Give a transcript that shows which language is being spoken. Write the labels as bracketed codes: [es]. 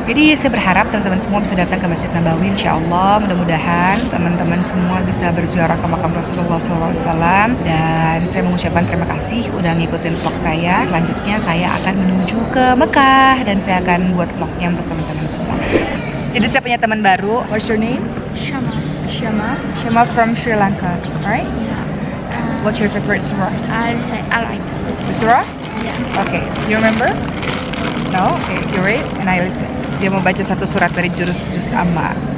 [id] Jadi saya berharap teman-teman semua bisa datang ke Masjid Nabawi, insya Allah. Mudah-mudahan teman-teman semua bisa berziarah ke makam Rasulullah SAW. Dan saya mengucapkan terima kasih udah ngikutin vlog saya. Selanjutnya saya akan menuju ke Mekah dan saya akan buat vlognya untuk teman-teman semua. Jadi saya punya teman baru. [en] What's your name? Shama from Sri Lanka, right? What's your favorite surah? I like The surah? Yeah. Okay, you remember? No? Okay, you read and I listen. [id] Dia mau baca satu surat dari juz amma.